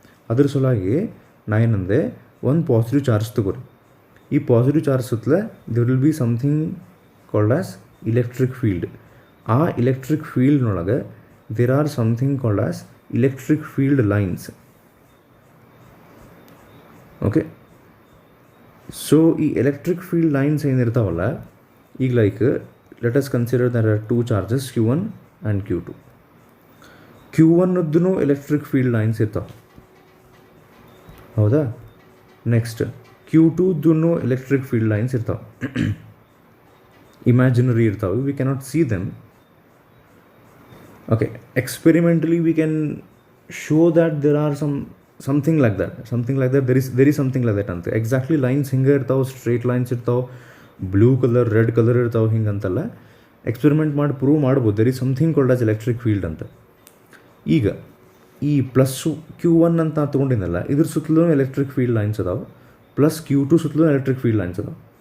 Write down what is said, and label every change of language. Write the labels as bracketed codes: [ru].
[kn] ಅದ್ರ ಸಲುವಾಗಿ ನಾ ಏನಂದೆ, ಒಂದು ಪಾಸಿಟಿವ್ ಚಾರ್ಜ್ ತಗೋರಿ. ಈ positive charge ಸುತ್ತಲೇ [en] There will be something called as electric field. [kn] ಆ electric ಫೀಲ್ಡ್ನೊಳಗೆ [en] There are something called as electric field lines. [kn] Okay, so ಈ ಎಲೆಕ್ಟ್ರಿಕ್ ಫೀಲ್ಡ್ ಲೈನ್ಸ್ ಏನಿರ್ತಾವಲ್ಲ, ಈಗ like [en] let us consider there are two charges Q1 and Q2. [kn] Q1 electric field lines ಇರ್ತಾವೆ, ಹೌದಾ? Next Q2 electric field lines ಇರ್ತಾವೆ. [en] imaginary [kn] ಇರ್ತಾವೆ, [en] we cannot see them. Okay, experimentally we can show that there are something like that there is something like that ಅಂತ. [kn] Exactly lines ಹಿಂಗೆ ಇರ್ತಾವೆ, straight lines ಇರ್ತಾವೆ, blue colour red colour ಇರ್ತಾವೆ, ಹಿಂಗೆ ಅಂತಲ್ಲ, experiment ಮಾಡಿ ಪ್ರೂವ್ ಮಾಡ್ಬೋದು [en] there is something called as electric field [kn] ಅಂತ. ಈಗ ಈ +Q1 ಅಂತ ತೊಗೊಂಡಿದ್ದಲ್ಲ, ಇದ್ರ ಸುತ್ತಲೂ ಎಲೆಕ್ಟ್ರಿಕ್ ಫೀಲ್ಡ್ ಲೈನ್ಸ್ ಅದಾವೆ, +Q2 ಸುತ್ತಲೂ ಎಲೆಕ್ಟ್ರಿಕ್ ಫೀಲ್ಡ್ ಲೈನ್ಸ್ ಅದಾವೆ.